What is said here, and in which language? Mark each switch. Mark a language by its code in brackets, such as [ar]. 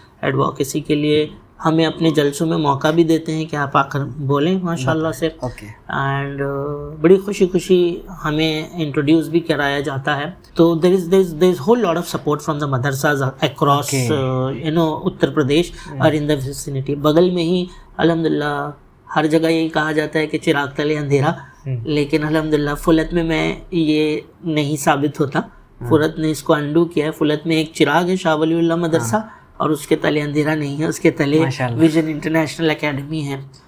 [ur] Advocacy کے لیے ہمیں اپنے جلسوں میں موقع بھی دیتے ہیں کہ آپ آ کر بولیں ماشاء اللہ سے. اینڈ بڑی خوشی ہمیں انٹروڈیوس بھی کرایا جاتا ہے. [en] تو there's a whole lot of support from the madrasas across Uttar Pradesh اور in the vicinity. [ur] بغل میں ہی الحمدللہ ہر جگہ یہی کہا جاتا ہے کہ چراغ تلے اندھیرا، لیکن الحمدللہ فلت میں یہ نہیں ثابت ہوتا. فلت نے اس کو انڈو کیا ہے. فلت میں ایک چراغ ہے شاہ ولی اللہ مدرسہ، اور اس کے تلے اندھیرا نہیں ہے، اس کے تلے ویژن انٹرنیشنل اکیڈمی ہے.